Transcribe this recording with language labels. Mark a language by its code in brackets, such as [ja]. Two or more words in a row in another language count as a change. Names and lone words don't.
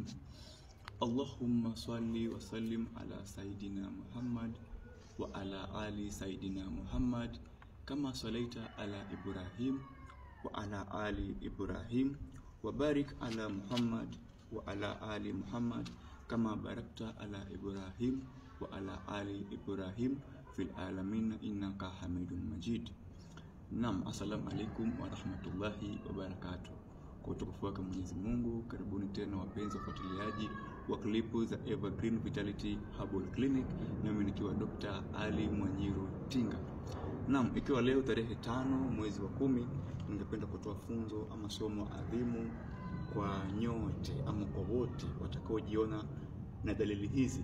[ar] اللهم صل وسلم على سيدنا محمد وعلى آل سيدنا محمد كما صليت على إبراهيم وعلى آل إبراهيم وبارك على محمد وعلى آل محمد كما باركت على إبراهيم وعلى آل إبراهيم في العالمين إنك حميد مجيد. نعم، السلام عليكم ورحمة الله وبركاته. [sw] Kwa utukufu wake Mwenyezi Mungu, karibuni tena wapenzi wafuatiliaji wa klipu za Evergreen Vitality Herbal Clinic, nami nikiwa Dr. Ali Mwanyiru Tinga. Naam, ikiwa leo tarehe 5 mwezi wa 10, ningependa kutoa funzo ama somo adhimu kwa nyote ama kwa wote watakaojiona na dalili hizi.